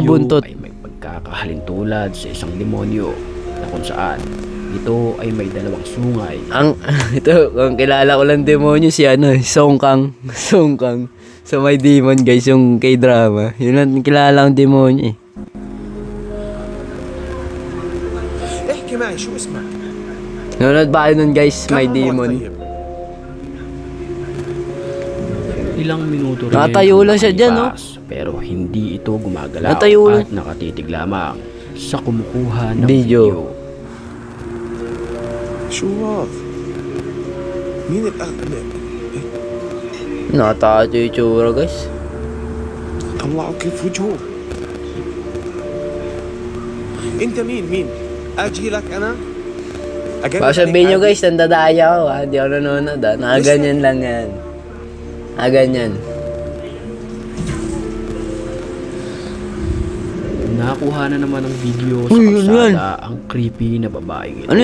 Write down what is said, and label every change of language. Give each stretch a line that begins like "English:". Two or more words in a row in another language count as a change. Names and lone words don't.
Filipino: video buntot. ay may pagkakahalintulad sa isang demonyo na kung saan ito ay may dalawang sungay. Ito, kung kilala ko lang demonyo si Song Kang. Song Kang. So may demon guys, yung K-drama. Yun lang kilala kong demonyo eh.
Arabic: احكي معي شو اسمك؟
Filipino: Nanonood ba kayo nun guys, may
Arabic: كم عمرك
Filipino: demon.
Arabic: طيب؟
Filipino: Ilang minuto rin Nakatayo ang lang siya dyan, no? nakalipas, pero hindi ito gumagalaw Nakatayo lang. at nakatitig lamang sa kumukuha ng Video. video.
Arabic: شو هذا؟ مين
Filipino: Nakatakot yung itsura guys.
Arabic: طلعوا كيف وجهه؟ انت مين؟ اجي لك انا؟
Filipino: Baka sabihin nyo guys, nandadaya ako ha. Hindi ako nanonood ha. Nakaganyan lang yan. Nakaganyan. Nakuha na naman ng video sa Uy, ano yan? kalsada ang creepy na babaeng ito.